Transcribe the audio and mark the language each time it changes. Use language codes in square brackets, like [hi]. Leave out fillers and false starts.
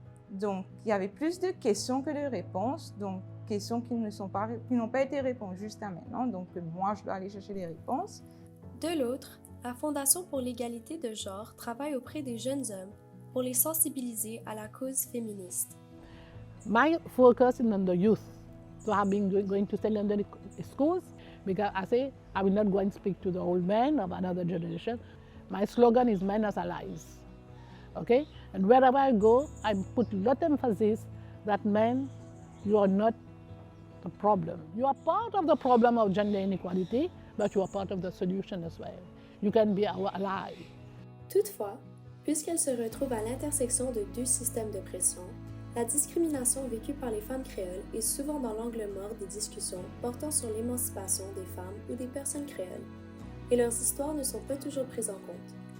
[fr] Donc, il y avait plus de questions que de réponses, donc questions qui n'ont pas été répondues jusqu'à maintenant, donc moi, je dois aller chercher des réponses. De l'autre, la Fondation pour l'égalité de genre travaille auprès des jeunes hommes pour les sensibiliser à la cause féministe. [en] My focus is on the youth. So I've been going to secondary schools because I say I will not go and speak to the old men of another generation. My slogan is men as allies. Okay? And wherever I go, I put a lot of emphasis that men, you are not the problem. You are part of the problem of gender inequality, but you are part of the solution as well. You can be our ally. [fr] Toutefois, puisqu'elle se retrouve à l'intersection de deux systèmes de pression, la discrimination vécue par les femmes créoles est souvent dans l'angle mort des discussions portant sur l'émancipation des femmes ou des personnes créoles, et leurs histoires ne sont pas toujours prises en compte.